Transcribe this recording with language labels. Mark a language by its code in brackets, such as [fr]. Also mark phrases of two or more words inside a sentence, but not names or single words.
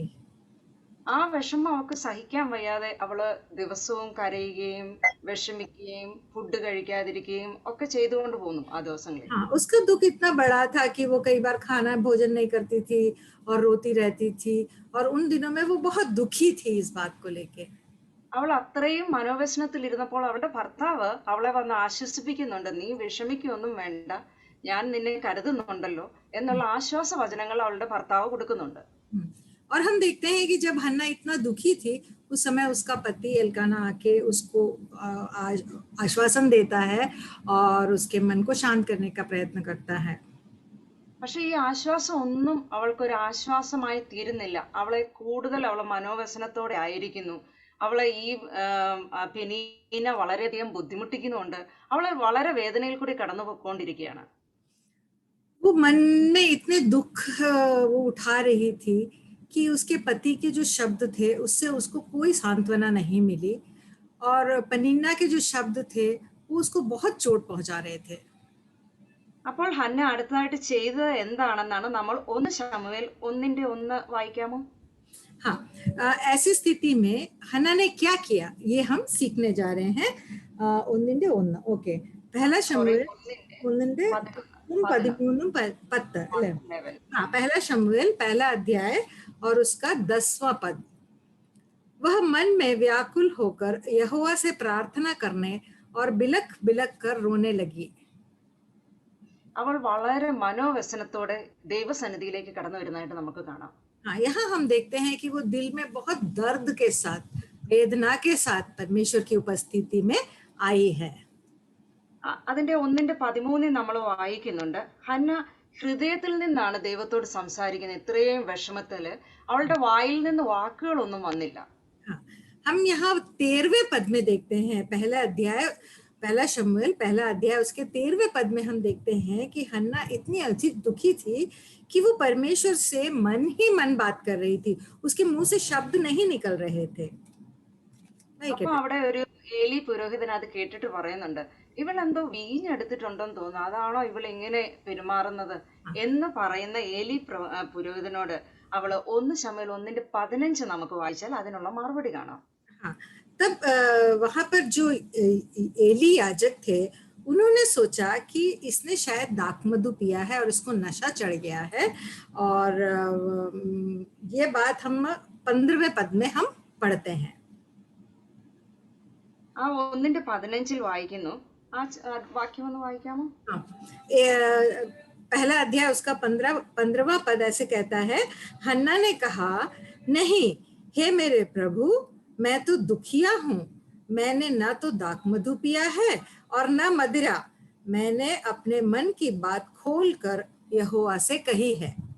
[ml] ആ വിഷമം അവൾക്ക് സഹിക്കാൻ വയ്യാതെ അവള് ദിവസവും കരയുകയും വിഷമിക്കുകയും ഫുഡ് കഴിക്കാതിരിക്കുകയും ഒക്കെ ചെയ്തുകൊണ്ട് പോന്നു ആ ദിവസങ്ങളിൽ. [hi] हाँ, उसका दुख इतना बड़ा था कि वो कई बार खाना भोजन नहीं करती थी और रोती रहती थी और उन दिनों में वो बहुत दुखी थी इस बात को लेके. [ml] അവൾ അത്രയും മനോവ്യസനത്തിൽ ഇരുന്നപ്പോൾ അവളുടെ ഭർത്താവ് അവളെ വന്ന് ആശ്വസിപ്പിക്കുന്നുണ്ട്. നീ വിഷമിക്കൊന്നും വേണ്ട, ഞാൻ നിന്നെ കരുതുന്നുണ്ടല്ലോ എന്നുള്ള ആശ്വാസ വചനങ്ങൾ അവളുടെ ഭർത്താവ് കൊടുക്കുന്നുണ്ട്. [hi] और हम देखते हैं कि जब हन्ना इतना दुखी थी उस समय उसका पति एल्काना आके उसको आश्वासन देता है और उसके मन को शांत करने का प्रयत्न करता है. [ml] പക്ഷെ ഈ ആശ്വാസം ഒന്നും അവൾക്കൊരു ആശ്വാസമായി തീരുന്നില്ല. അവളെ കൂടുതൽ അവളെ മനോവ്യസനത്തോടെ ആയിരിക്കുന്നു. അവളെ ഈ പെനീന വളരെയധികം ബുദ്ധിമുട്ടിക്കുന്നുണ്ട്. അവളെ വളരെ വേദനയിൽ കൂടി കടന്നു പോയിക്കൊണ്ടിരിക്കുകയാണ്. [hi] वो मन में इतने दुख वो उठा रही थी कि उसके पति के जो शब्द थे उससे उसको कोई सांत्वना नहीं मिली और पेनिन्ना के जो शब्द थे वो उसको बहुत चोट पहुंचा रहे थे। [ml] അപ്പോൾ ഹന്ന അടുത്തതായിട്ട് ചെയ്തത് എന്താണെന്നാണ് നമ്മൾ 1 ശമൂവേൽ 1:1 വായിക്കാമോ? [hi] हाँ, ऐसी स्थिति में हन्ना ने क्या किया ये हम सीखने जा रहे हैं। [ml] ഒന്നിന്റെ ഒന്ന്. ഓക്കെ, पहला സോറി, शमूएल ഒന്നിന്റെ 10 अल्ले। 11. [hi] हाँ, पहला शमूएल पहला अध्याय और उसका 10वां पद। वह मन में व्याकुल होकर यहोवा से प्रार्थना करने और बिलख बिलख कर रोने लगी। [ml] അവൾ വളരെ മനോവ്യസനത്തോടെ ദൈവസന്നിധിയിലേക്ക് കടന്നു വരുന്നതായിട്ട് നമുക്ക് കാണാം. [hi] हाँ, यहाँ हम देखते हैं कि वो दिल में बहुत दर्द के साथ, वेदना के साथ परमेश्वर की उपस्थिति में आई है। [ml] അതിന്റെ 1:13 നമ്മൾ വായിക്കുന്നുണ്ട്. ഹന്ന ഹൃദയത്തിൽ നിന്നാണ് ദൈവത്തോട് സംസാരിക്കുന്നത്. ഇത്രയും വിഷമത്തില് അവളുടെ വായിൽ നിന്ന് വാക്കുകളൊന്നും വന്നില്ല. [hi] हाँ, हम यहाँ 13वें पद में देखते हैं, पहला अध्याय पहला शमूएल पहला अध्याय उसके 13वें पद में हम देखते हैं कि हन्ना इतनी अधिक दुखी थी कि वो परमेश्वर से मन ही मन बात कर रही थी, उसके मुंह से शब्द नहीं निकल रहे थे। [ml] അപ്പൊ അവിടെ ഒരു ഏലി പുരോഹിതൻ അത് കേട്ടിട്ട് പറയുന്നുണ്ട്, ഇവൾ എന്തോ വീഞ്ഞെടുത്തിട്ടുണ്ടെന്ന് തോന്നുന്നു, അതാണോ ഇവൾ ഇങ്ങനെ പെരുമാറുന്നത് എന്ന് പറയുന്ന ഏലി പുരോഹിതനോട് അവള് 1 ശമൂവേൽ 1:15 നമുക്ക് വായിച്ചാൽ അതിനുള്ള മറുപടി കാണാം. [hi] हाँ, तब वहां पर जो एली याजक थे उन्होंने सोचा कि इसने शायद दाख मधु पिया है और इसको नशा चढ़ गया है, और ये बात हम 15वें पद में हम पढ़ते हैं। [ml] ആ 1:15 വായിക്കുന്നു. ആ വാക്യം ഒന്ന് വായിക്കാമോ? [hi] हाँ, पहला अध्याय उसका 15वां पद ऐसे कहता है, हन्ना ने कहा, नहीं हे मेरे प्रभु, मैं तो दुखिया हूँ, मैंने न तो दाख मधु पिया है और न मदिरा, मैंने अपने मन की बात खोल कर यहोवा से कही है।